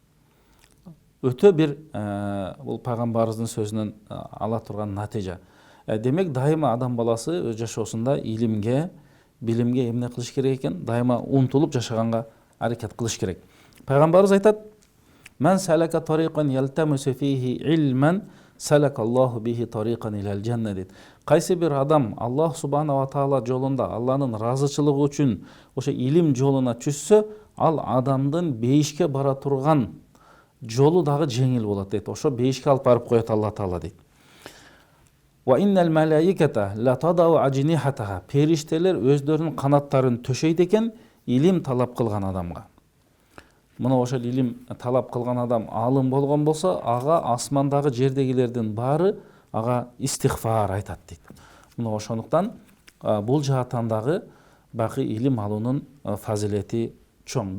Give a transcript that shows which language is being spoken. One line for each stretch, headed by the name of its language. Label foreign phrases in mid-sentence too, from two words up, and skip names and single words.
Kyrgyz: Өтө бир бул пайгамбарыбыздын сөзүнөн ала турган натыйжа. Демек, дайыма адам баласы өз жашоосунда илимге, билимге эмне кылыш керек экен? Дайыма умтулуп жашаганга аракет кылыш керек. Пайгамбарыбыз айтат:
Arabic: "من سلك طريقا يلتمس فيه علما سلك الله به طريقا إلى الجنة" дейт.
Kyrgyz: Кайсы бир адам Аллах
Arabic: سبحانه وتعالى
Kyrgyz: жолунда, Алланын разычылыгы үчүн ошо илим жолуна түшсө, ал адамдын бейишке бара турган жолу дагы жеңил болот дейт. Ошо бейишке алып барып коет Алла Таала дейт.
Arabic: وإن الملائكة لتضع أجنحتها.
Kyrgyz: Периштелер өздөрүнүн канаттарын төшөйт экен илим талап кылган адамга. Мына ошол илим талап кылган адам алым болгон болсо, ага асмандагы, жердегилердин баары ага истигфар айтат дейт. Мына ошондуктан бул жааттан дагы бакы илим алуунун фазилети чоң.